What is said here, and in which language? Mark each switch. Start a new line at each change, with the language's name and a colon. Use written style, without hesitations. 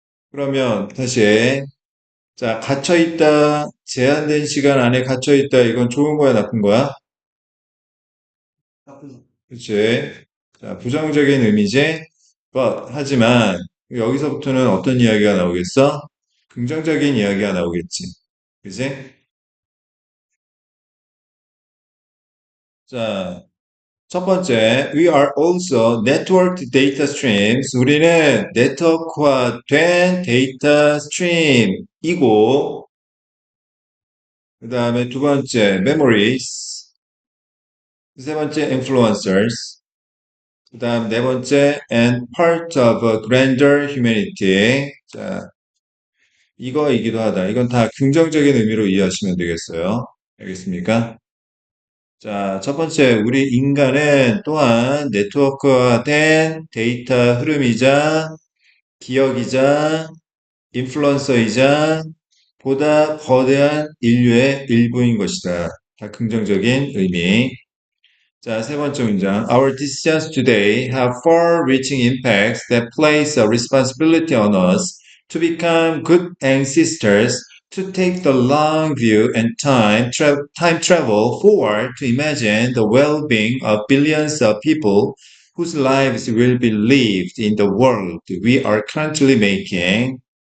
Korean: 그러면 다시 자, 갇혀있다, 제한된 시간 안에 갇혀있다, 이건 좋은 거야, 나쁜 거야? 그치? 자, 부정적인 의미지? 하지만 여기서부터는 어떤 이야기가 나오겠어? 긍정적인 이야기가 나오겠지. 그지? 자, 첫 번째,
English: we are also networked data streams.
Korean: 우리는 네트워크화된 데이터 스트림이고, 그 다음에 두 번째, memories. 세 번째, influencers. 그 다음 네 번째,
English: and part of a grander humanity.
Korean: 자, 이거이기도 하다. 이건 다 긍정적인 의미로 이해하시면 되겠어요. 알겠습니까? 자, 첫 번째, 우리 인간은 또한 네트워크화된 데이터 흐름이자 기억이자 인플루언서이자 보다 거대한 인류의 일부인 것이다. 다 긍정적인 의미. 자, 세 번째 문장.
English: Our decisions today have far-reaching impacts that place a responsibility on us to become good ancestors, to take the long view and time travel forward to imagine the well-being of billions of people whose lives will be lived in the world we are currently making.